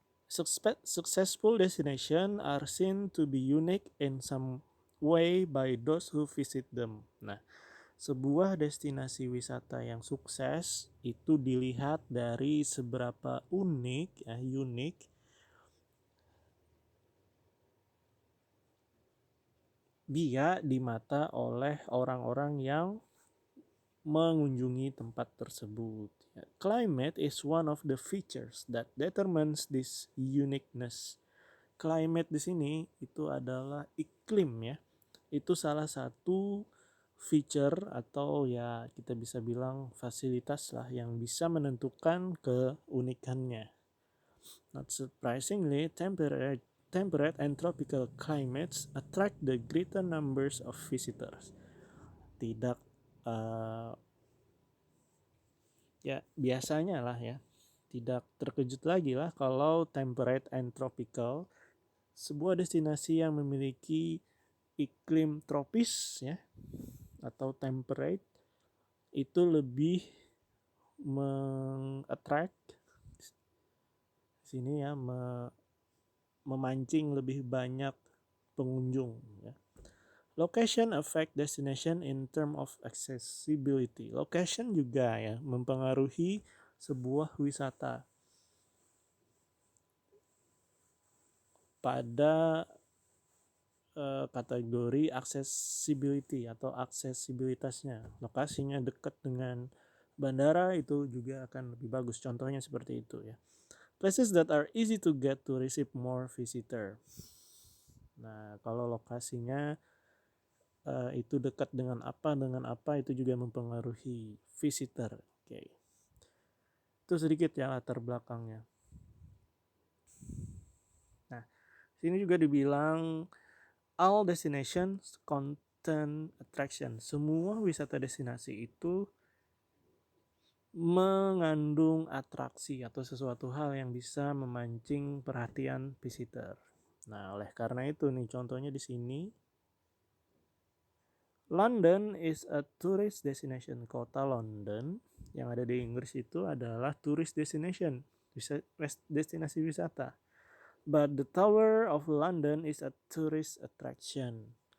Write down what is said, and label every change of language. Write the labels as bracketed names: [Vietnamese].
[English] Successful destinations are seen to be unique in some way by those who visit them. [Indonesian] Nah, sebuah destinasi wisata yang sukses itu dilihat dari seberapa unik dia di mata oleh orang-orang yang mengunjungi tempat tersebut. [English] Climate is one of the features that determines this uniqueness. [Indonesian] Climate di sini itu adalah iklim ya. Itu salah satu feature atau ya kita bisa bilang fasilitas lah yang bisa menentukan keunikannya. [English] Not surprisingly, temperate and tropical climates attract the greater numbers of visitors. [Indonesian] Tidak ya biasanya lah ya, tidak terkejut lagi lah kalau [English] temperate and tropical, [Indonesian] sebuah destinasi yang memiliki iklim tropis ya atau temperate itu lebih mengattract sini ya, memancing lebih banyak pengunjung ya. [English] Location affect destination in term of accessibility. [Indonesian] Location juga ya mempengaruhi sebuah wisata. Pada kategori accessibility atau aksesibilitasnya. Lokasinya dekat dengan bandara itu juga akan lebih bagus. Contohnya seperti itu ya. [English] Places that are easy to get to receive more visitor. [Indonesian] Nah, kalau lokasinya itu dekat dengan apa itu juga mempengaruhi visitor. Oke. Itu sedikit ya latar belakangnya. Nah, sini juga dibilang [English] all destinations contain attraction. [Indonesian] Semua wisata destinasi itu mengandung atraksi atau sesuatu hal yang bisa memancing perhatian visitor. Nah, oleh karena itu nih contohnya di sini [English] London is a tourist destination. [Indonesian] Kota London yang ada di Inggris itu adalah tourist destination, destinasi wisata. [English] But the Tower of London is a tourist attraction.